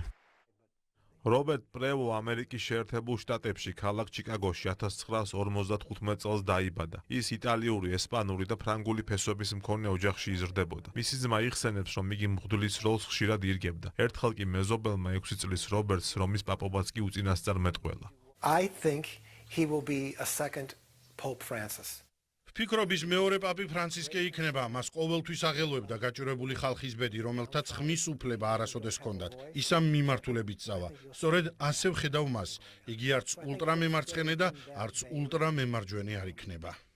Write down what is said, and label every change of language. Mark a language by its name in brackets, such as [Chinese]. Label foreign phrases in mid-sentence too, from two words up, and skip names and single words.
[Georgian] რობერტ პრევო ამერიკის შეერთებულ შტატებში ქალაქ ჩიკაგოში 1955 წელს დაიბადა. ის იტალიური, ესპანური და ფრანგული ფესვების მქონე ოჯახში იზრდებოდა. მისი ძმა იხსენებს, რომ იგი მღვდლის როლს ხშირად ირგებდა. ერთხელ კი მეზობელმა 6 წლის რობერტს რომის პაპობაც კი უწინასწარ მეტყველა. [English] I think he will be a second Pope Francis. [Georgian] ფიქრობის მეორე პაპი ფრანცისკე იქნება, მას ყოველთვის აღელვებდა გაჭირვებული ხალხის ბედი, რომელთაც ხმის უფლება არასოდეს ჰქონდათ. ის ამ მიმართულებით წავა. სწორედ ასე ვხედავ მას. იგი არც ულტრამემარცხენე და არც ულტრამემარჯვენე არ იქნება.